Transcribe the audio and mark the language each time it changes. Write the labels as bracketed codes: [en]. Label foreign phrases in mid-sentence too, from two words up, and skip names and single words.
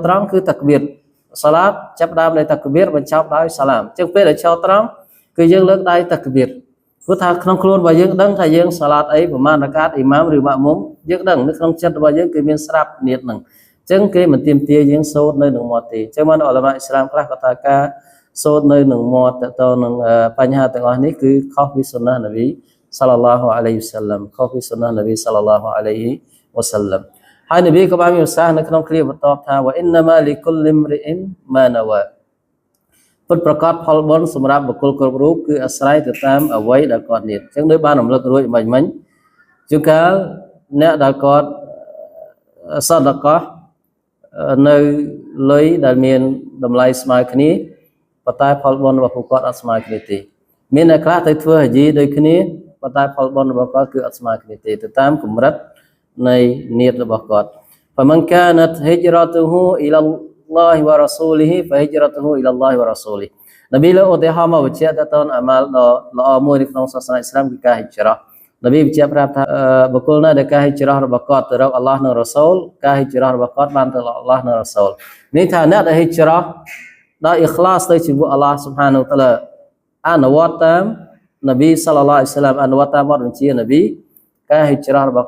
[km] ត្រង់គឺតាក្បៀរសាឡាតចាប់ដើមដោយតាក្បៀរបញ្ចប់ដោយសាឡាមអញ្ចឹងពេលដែលចូលត្រង់គឺយើងលើកដៃតាក្បៀរព្រោះថាក្នុងខ្លួនរបស់យើងដឹងថាយើងសាឡាតអីប្រមាណរកាតអ៊ីម៉ាមឬម៉ាក់មុំយើងដឹងនៅក្នុងចិត្តរបស់យើងគឺមានស្រាប់នៀតហ្នឹងអញ្ចឹងគេមិនទាមទារយើងសូត្រនៅក្នុងមាត់ទេអញ្ចឹងបានអ៊ុលាម៉ាអ៊ីស្លាមខ្លះក៏ថាការសូត្រនៅក្នុងមាត់តទៅនឹងបញ្ហាទាំងអស់នេះគឺខុសពីសុណានប៊ីសល្លឡោះអាឡៃហ៊ីវសល្លាមខុសពីសុណានប៊ីសល្លឡោះអាឡៃហ៊ីវ وسلم ហើយនប៊ីក៏បានមានប្រសាសន៍នៅក្នុងគ្រាបន្ទាប់ថា [ar] وإنما لكل امرئ ما نوى [km] ពិតប្រកបផលបុណ្យសម្រាប់បុគ្គលគ្រប់ រូបគឺអាស្រ័យទៅតាមអ្វីដែលគាត់មានអញ្ចឹងដូចបានរំលឹករួចមិញជួនកាលអ្នកដែលគាត់សតកោនៅលុយដែលមានតម្លៃស្មើគ្នាប៉ុន្តែផលបុណ្យរបស់ពួកគាត់អត់ស្មើគ្នាទេមានអ្នកខ្លះទៅធ្វើហាជីដូចគ្នាប៉ុន្តែផលបុណ្យរបស់គាត់គឺអត់ស្មើគ្នាទេទៅតាមកម្រិតនៃនិយតរបស់គាត់ [ar] فمن كانت هجرته إلى الله ورسوله [km] فهجرته إلى الله ورسوله នប៊ី លើឧទាហរណ៍មកបញ្ជាក់តទៅអាម៉ាល់ដ៏ល្អមួយនៅក្នុងសាសនាអ៊ីស្លាមគឺការហិជ្រោះនប៊ីបញ្ជាក់ប្រាប់ថាបុគ្គលណាដែលការហិជ្រោះរបស់គាត់ទៅរកអល់ឡោះនិងរ៉ូសូលការហិជ្រោះរបស់គាត់បានទៅរកអល់ឡោះនិងរ៉ូសូលនេះថាអ្នកដែលហិជ្រោះដោយអ៊ីខ្លាសទៅជាមួយអល់ឡោះស៊ុបហានូតាឡាអនុវត្តតាមនប៊ីសល្លឡោះអាឡៃហ៊ីវសល្លាមអនុវត្តតាមបទបញ្ជានប៊ីការហិជ្រោះរបស់